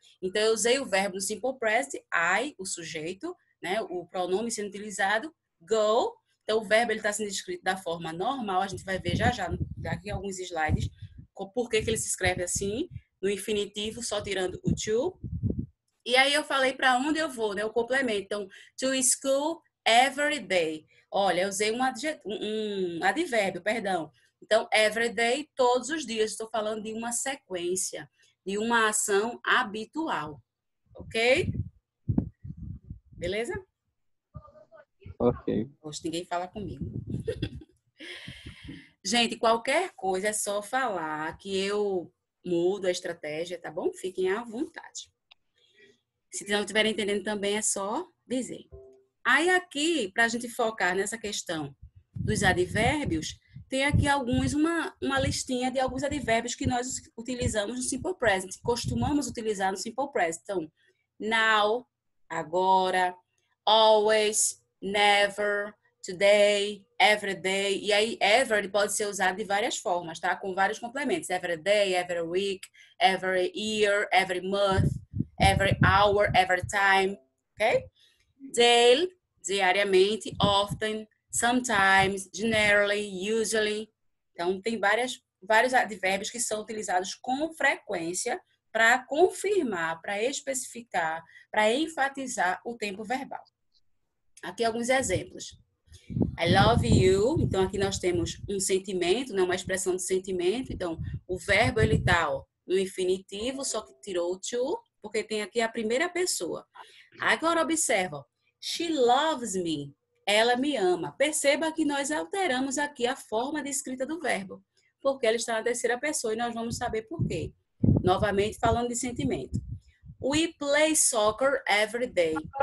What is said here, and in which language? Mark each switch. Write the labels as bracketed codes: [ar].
[pt] Então, eu usei o verbo no Simple Present, I, o sujeito, né, o pronome sendo utilizado, go. Então, o verbo está sendo escrito da forma normal, a gente vai ver já, daqui a alguns slides, por que ele se escreve assim, no infinitivo, só tirando o to. E aí eu falei para onde eu vou, né? O complemento. [en] Então, to school every day. [pt] Olha, eu usei um advérbio, perdão. Então, [en] every day, [pt] todos os dias. Estou falando de uma sequência, de uma ação habitual. Ok? Beleza? Ok. Hoje ninguém fala comigo. Gente, qualquer coisa é só falar que eu mudo a estratégia, tá bom? Fiquem à vontade. Se não estiverem entendendo também, é só dizer. Aí aqui, para a gente focar nessa questão dos advérbios, tem aqui uma listinha de alguns advérbios que nós utilizamos no Simple Present, costumamos utilizar no Simple Present. [en] Então, now, agora, always, never, today, every day. [pt] E aí, ever pode ser usado de várias formas, tá? Com vários complementos. [en] Every day, every week, every year, every month, every hour, every time, ok? Daily, diariamente, often, sometimes, generally, usually. [pt] Então, tem vários advérbios que são utilizados com frequência para confirmar, para especificar, para enfatizar o tempo verbal. Aqui alguns exemplos. [en] I love you. [pt] Então, aqui nós temos um sentimento, né? Uma expressão de sentimento. Então, o verbo, ele está no infinitivo, só que tirou o to, porque tem aqui a primeira pessoa. Agora, observa. [en] She loves me. [pt] Ela me ama. Perceba que nós alteramos aqui a forma de escrita do verbo, porque ela está na terceira pessoa e nós vamos saber por quê. Novamente, falando de sentimento. [en] We play soccer every day.